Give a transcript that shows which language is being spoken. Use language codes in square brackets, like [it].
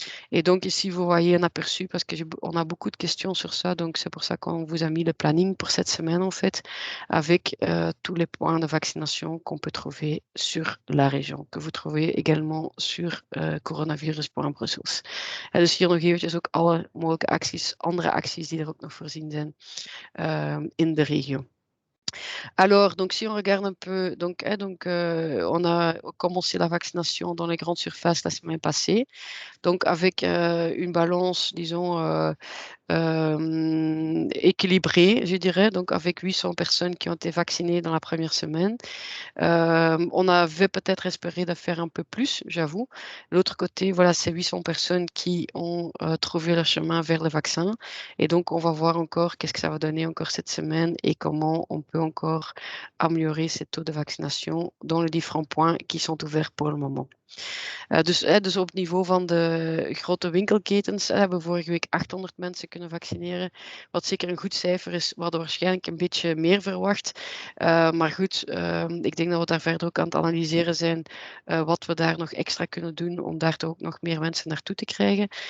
[fr] Et donc ici, vous voyez un aperçu parce qu'on a beaucoup de questions sur ça. Donc c'est pour ça qu'on vous a mis le planning pour cette semaine en fait, avec tous les points de vaccination qu'on peut trouver sur la région, que vous trouvez également sur coronavirus.brussels. [nl] Dus hier nog eventjes ook alle mogelijke acties, andere acties die er ook nog voorzien zijn in de regio. [fr] Alors, donc si on regarde un peu, on a commencé la vaccination dans les grandes surfaces la semaine passée, donc avec, une balance, disons, équilibrée, je dirais, donc avec 800 personnes qui ont été vaccinées dans la première semaine. On avait peut-être espéré de faire un peu plus, j'avoue. De l'autre côté, voilà, c'est 800 personnes qui ont trouvé leur chemin vers le vaccin. Et donc, on va voir encore qu'est-ce que ça va donner encore cette semaine et comment on peut encore améliorer ces taux de vaccination dans les différents points qui sont ouverts pour le moment. [nl] Dus op niveau van de grote winkelketens hebben we vorige week 800 mensen kunnen vaccineren. Wat zeker een goed cijfer is. We hadden waarschijnlijk een beetje meer verwacht. Maar goed, ik denk dat we daar verder ook aan het analyseren zijn. Wat we daar nog extra kunnen doen om daar toch ook nog meer mensen naartoe te krijgen.